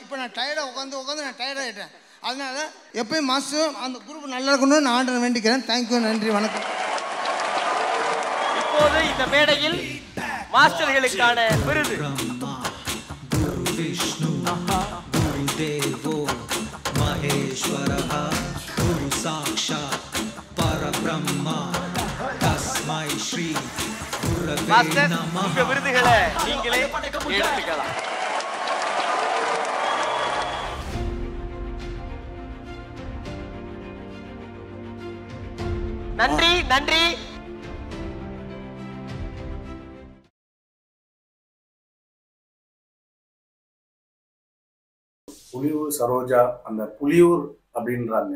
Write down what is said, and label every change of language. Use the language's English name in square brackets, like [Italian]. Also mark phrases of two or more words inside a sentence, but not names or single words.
[Tamil] இப்போ நான் டயர்டாக உட்காந்து நான் டயர்டாகிட்டேன். அதனால எப்பயும் மாஸ்டர் அந்த குரூப் நல்லா இருக்கணும்னு நான் ஆண்டரை வேண்டிக்கிறேன். தேங்க்யூ, நன்றி, வணக்கம். இப்போது இந்த மேடையில் மாஸ்டர்களுக்கான விருது. [Sanskrit] गुरु विष्णु गुरु देवो महेश्वरः गुरु साक्षात् परब्रह्मा तस्मै श्री गुरवे नमः. [Tamil] இந்த விருதுகளை நீங்களே எடுத்துக்கலாம். நன்றி நன்றி. புலியூர் சரோஜா, அந்த புலியூர் அப்படின்றாங்க.